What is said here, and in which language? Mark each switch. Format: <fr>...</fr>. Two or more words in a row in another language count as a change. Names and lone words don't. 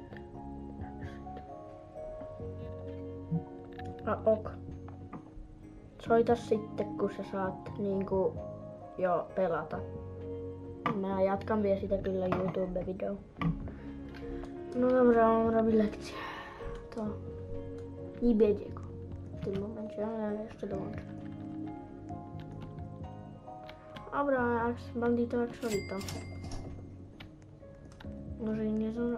<fi>A ok. soita sitten, kun sä saat niinku jo pelata. Mä jatkan vielä sitä kyllä YouTube-video.</fi> <pl>No dobra lekcja. To nie będzie go w tym momencie, ale jeszcze dołączę. Dobra, bandito jak solito. Może i nie zdążę.</pl>